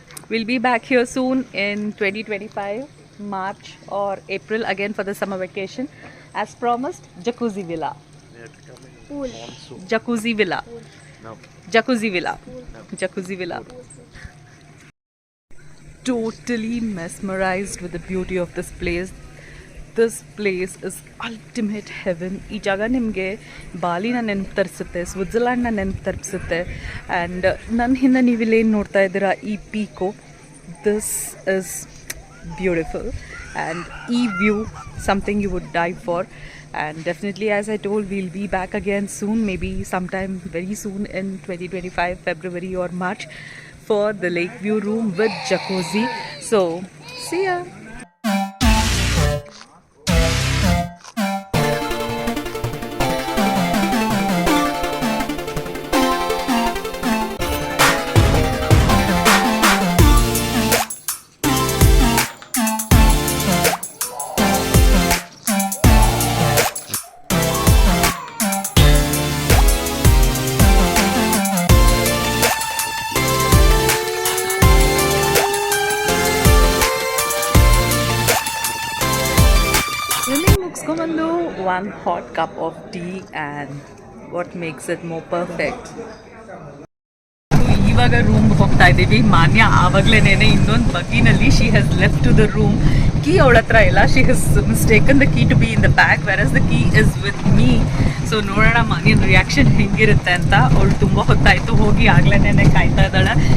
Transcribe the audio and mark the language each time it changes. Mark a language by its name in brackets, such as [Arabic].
[English] We'll be back here soon in 2025, March or April again for the summer vacation. As promised, jacuzzi villa. Pool. Jacuzzi villa. No. Jacuzzi villa. Jacuzzi villa. Totally mesmerized with the beauty of this place. This place is ultimate heaven. [Kannada] ಈ ಜಾಗ ನಿಮಗೆ ಬಾಲಿನ ನೆನಪು ತರಿಸುತ್ತೆ, ಸ್ವಿಟ್ಜರ್ಲ್ಯಾಂಡ್ನ ನೆನಪು ತರಿಸುತ್ತೆ. And ನನ್ನ ಹಿಂದೆ ನೀವಿಲ್ಲೇನು ನೋಡ್ತಾ ಇದ್ದೀರಾ ಈ ಪೀಕು, [English] This is beautiful. And ಈ view something you would die for. And definitely, as I told, we'll be back again soon, maybe sometime very soon in 2025, February or March, for the Lakeview room with jacuzzi. So, see ya! One hot cup of tea and what makes it more perfect. [Kannada] ಇವಾಗ room ಹೋಗ್ತಾ ಇದ್ದೀವಿ. ಮಾನ್ಯ ಆವಾಗ್ಲೇನೆ ಇನ್ನೊಂದು ಬಗ್ಗಿನಲ್ಲಿ [English] She has left to the room. [Kannada] Key ಅವಳ ಹತ್ರ ಇಲ್ಲ. [English] She has mistaken the key to be in the bag whereas the key is with me. [Kannada] So ನೋಡೋಣ ಮಾನ್ಯನ reaction ಹೆಂಗಿರುತ್ತೆ ಅಂತ. ಅವಳು ತುಂಬ ಹೊತ್ತಾಯಿತು ಹೋಗಿ ಆಗ್ಲೇನೆ ಕಾಯ್ತಾ ಇದ್ದಾಳೆ.